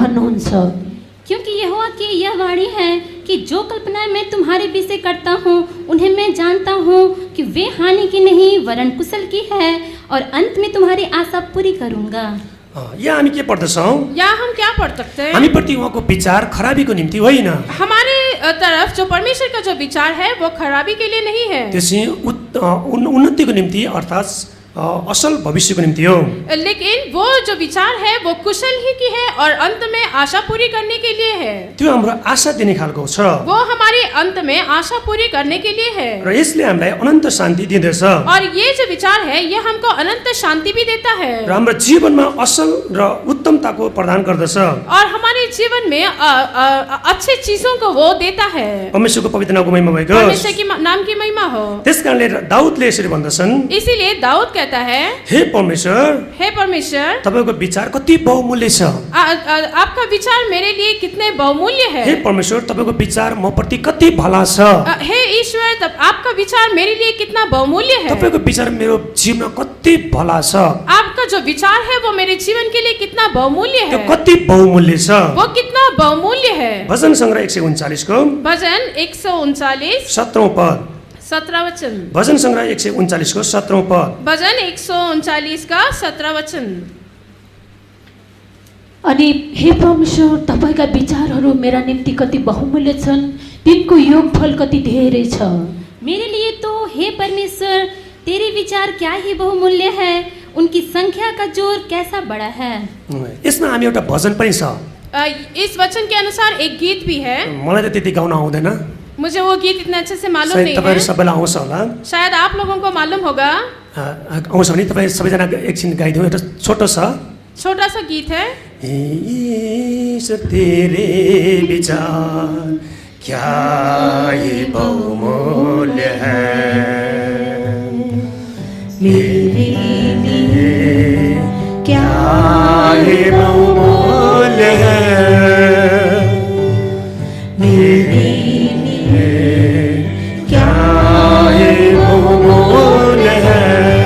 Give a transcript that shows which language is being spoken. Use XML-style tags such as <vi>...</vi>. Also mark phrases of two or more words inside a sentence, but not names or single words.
<hi>क्योंकि यहोवा की यह वाणी है कि जो कल्पनाएं मैं तुम्हारे विषय करता हूँ उन्हें मैं जानता हूँ कि वे हानि की नहीं वरन कुशल की है, और अंत में तुम्हारी आशा पूरी करूँगा।</hi> <ne>यहाँ हामी के पढ्दछौँ?</ne> <hi>या हम क्या पढ़ सकते हैं?</hi> <ne>हामीप्रति उहाँको विचार खराबीको निम्ति होइन,</ne> <hi>हमारे तरफ जो परमेश्वर का जो विचार है वो खराबी के लिए नहीं है,</hi> <ne>त्यसै उन्नतिको निम्ति अर्थात् असल भविष्यको निम्ति हो।</ne> <hi>लेकिन वो जो विचार है वो कुशल ही की है और अंत में आशा पूरी करने के लिए है।</hi> <ne>त्यो हाम्रो आशा दिने खालको छ</ne> <hi>वो हमारे अंत में आशा पूरी करने के लिए है,</hi> <ne>र यसले हामीलाई अनन्त शान्ति दिँदछ</ne> <hi>और ये जो विचार है ये हमको अनंत शांति भी देता है,</hi> <ne>र हाम्रो जीवनमा असल र उत्तमताको प्रदान गर्दछ।</ne> <hi>और हमारे जीवन में अच्छे चीजों को वो देता है।</hi> <ne>परमेश्वरको पवित्र नामको महिमा भएको</ne> <hi>परमेश्वर की नाम की महिमा हो।</hi> <ne>त्यसकारणले दाउदले यसरी भन्दछन्,</ne> <hi>इसीलिए दाऊद कहता है,</hi> <ne>हे परमेश्वर,</ne> <hi>हे परमेश्वर,</hi> <ne>तपाईको विचार कति बहुमूल्य छ।</ne> <hi>आपका विचार मेरे लिए कितने बहुमूल्य है।</hi> <ne>हे परमेश्वर, तपाईको विचार म प्रति कति भला छ।</ne> <hi>हे ईश्वर, तब आपका विचार मेरे लिए कितना बहुमूल्य है।</hi> <ne>तपाईको विचार मेरो जीवनमा कति भला छ।</ne> <hi>आपका जो विचार है वो मेरे जीवन के लिए कितना बहुमूल्य</hi> <ne>त्यो</ne> <hi>है।</hi> <ne>कति बहुमूल्य छ।</ne> <hi>वो कितना बहुमूल्य है।</hi> <ne>भजन संग्रह 139 को</ne> <hi>भजन 139</hi> <ne>17औं पद,</ne> <hi>17 वचन।</hi> <ne>भजन संग्रह 139 को 17औं पद।</ne> <hi>भजन 139 का 17 वचन।</hi> <ne>अनि हे परमेश्वर, तपाईँका विचारहरू मेरा निम्ति कति बहुमूल्य छन्, तिनको योगफल कति धेरै छ।</ne> <hi>मेरे लिए तो हे परमेश्वर तेरे विचार क्या ही बहुमूल्य है, उनकी संख्या का जोर कैसा बड़ा है।</hi> <ne>यसमा हामी एउटा भजन पनि छ।</ne> <hi>इस वचन के अनुसार एक गीत भी है।</hi> <ne>मलाई त त्यति गाउन आउँदैन,</ne> <hi>मुझे वो गीत इतना अच्छे से मालूम</hi> <ne>सायद</ne> <hi>नहीं</hi> <ne>तपाईहरु</ne> <hi>है।</hi> <ne>सबैलाई आउँछ होला।</ne> <hi>शायद आप लोगों को मालूम होगा।</hi> <ne>आउँछ भने तपाईँ सबैजना एकछिन गाइदिउँ। एउटा छोटो छ।</ne> <hi>छोटा सा गीत है। ईश्वर तेरे विचार क्या ही बहुमूल्य है, मेरे लिए क्या ही बहुमूल्य है, मेरे लिए क्या ही बहुमूल्य है।</hi>